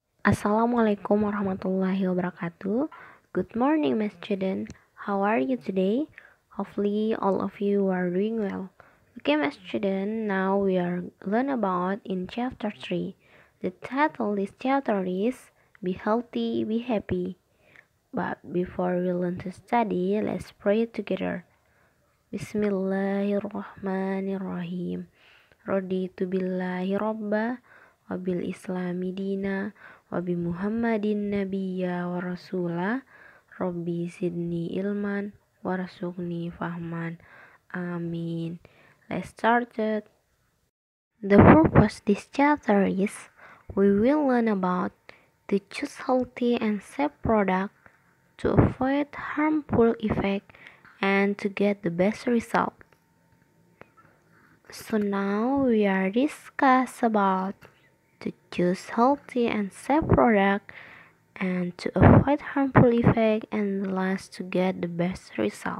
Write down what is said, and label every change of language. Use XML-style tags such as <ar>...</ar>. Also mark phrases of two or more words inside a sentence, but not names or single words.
<ar>السلام عليكم ورحمة الله وبركاته.</ar> <en>Good morning, my student. How are you today? Hopefully, all of you are doing well. Okay, my student. Now we are learn about in chapter 3. The title this chapter is "Be Healthy, Be Happy." But before we learn to study, let's pray together.</en> <ar>بسم الله الرحمن الرحيم. رضيت بالله ربا وبالإسلام دينا وبمحمد نبيا ورسولا رب زدني علما وارزقني فهما آمين.</ar> <en>Let's start it. The purpose this chapter is we will learn about to choose healthy and safe product to avoid harmful effect and to get the best result. So now we are discuss about to choose healthy and safe product and to avoid harmful effect and last to get the best result.</en>